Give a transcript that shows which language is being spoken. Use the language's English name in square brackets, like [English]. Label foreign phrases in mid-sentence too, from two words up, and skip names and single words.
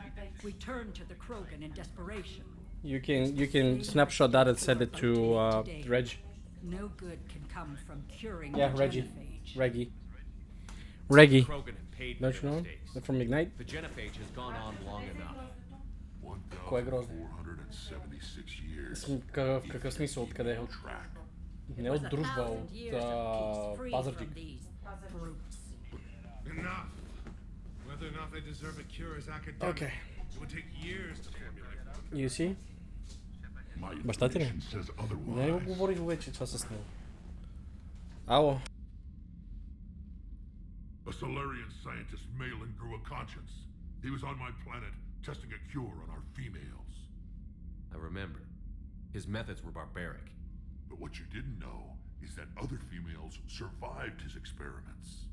[English] We turned to the Krogan in desperation. You can snapshot that and send it to Reg. No good can come from curing Yeah, the Reggie. genophage. Reggie. Krogan have paid Don't for you know their him? mistakes. They're from Ignite. The genophage has gone on long enough. [Bulgarian] Кой е грозен? [English] 476 years. [Bulgarian] В какъв смисъл? Откъде е? Не от дружба, от Пазарджик. [English] Enough. Whether or not they deserve a cure is academic. Okay. It would take years to formulate one. You see? My [Bulgarian] Баща ти ли? [English] intuition says [Bulgarian] Не го [English] otherwise. [Bulgarian] говорих вече това с него. Ало. [English] A Solarian scientist, Malin, grew a conscience. He was on my planet, testing a cure on our females. I remember. His methods were barbaric. But what you didn't know is that other females survived his experiments.